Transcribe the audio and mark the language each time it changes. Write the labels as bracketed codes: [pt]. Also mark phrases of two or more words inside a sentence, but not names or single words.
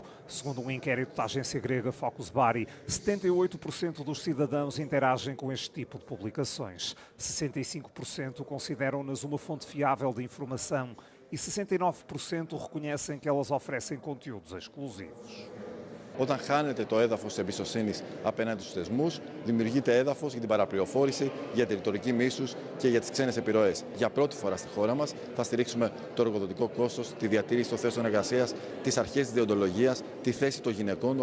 [pt] Segundo um inquérito da agência grega Focus Bari, 78% dos cidadãos interagem com este tipo de publicações. 65% consideram-nas uma fonte fiável de informação e 69% reconhecem que elas oferecem conteúdos exclusivos. [el] Όταν χάνεται το έδαφος εμπιστοσύνης απέναντι στους θεσμούς, δημιουργείται έδαφος για την παραπληροφόρηση, για τη ρητορική μίσους και για τις ξένες επιρροές. Για πρώτη φορά στη χώρα μας θα στηρίξουμε το εργοδοτικό κόστος, τη διατήρηση των θέσεων εργασίας, τις αρχές της δεοντολογίας, τη θέση των γυναικών.